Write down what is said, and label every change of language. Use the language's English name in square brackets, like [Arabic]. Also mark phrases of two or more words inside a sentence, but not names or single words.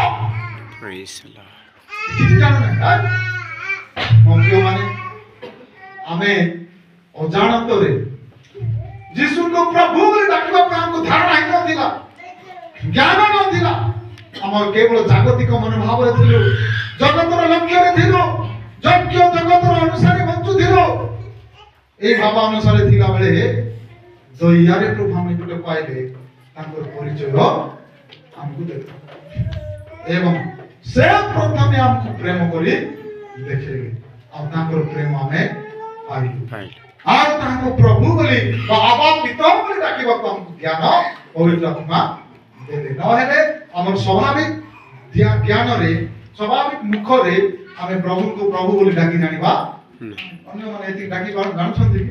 [Odia] କିଛି ଜାଣୁନା ମୋ ପ୍ରିୟମାନେ ଆମେ ଅଜାଣତରେ ଯୀଶୁଙ୍କୁ ପ୍ରଭୁ ବୋଲି ଡାକିବା ପାଇଁ ଆମକୁ ଧାରଣା ହେଇନଥିଲା ଜ୍ଞାନ ନଥିଲା ଆମର କେବଳ ଜାଗତିକ ମନୋଭାବରେ ଥିଲୁ ଜଗତର ଲକ୍ଷ୍ୟରେ ଥିଲୁ ଯଜ୍ଞ ଜଗତର ଅନୁସାରେ ବଞ୍ଚୁଥିଲୁ ଏଇ ଭାବ ଅନୁସାରେ ଥିଲା ବେଳେ ଦୟାରେ ପ୍ରଭୁ ଆମେ ଗୋଟେ ପାଇଲେ ତାଙ୍କର ପରିଚୟ ଆମକୁ ଦେଖା ଏବଂ ସେ ପ୍ରଥମେ ଆମକୁ ପ୍ରେମ କରି ଦେଖେଇଲେ ଆଉ ତାଙ୍କର ପ୍ରେମ ଆମେ ପାଇଲୁ ଆଉ ତାଙ୍କୁ ପ୍ରଭୁ ବୋଲି ବା ଆବା ପିତା ବୋଲି ଡାକିବାକୁ ଆମକୁ ଜ୍ଞାନ ପବିତ୍ର ଆତ୍ମା ଦେଲେ ନହେଲେ ଆମର ସ୍ୱାଭାବିକ ଜ୍ଞାନରେ ସ୍ୱାଭାବିକ ମୁଖରେ ଆମେ ପ୍ରଭୁଙ୍କୁ ପ୍ରଭୁ ବୋଲି ଡାକି ଜାଣିବା ଅନ୍ୟମାନେ ଏତିକି ଡାକି ଜାଣୁଛନ୍ତି କି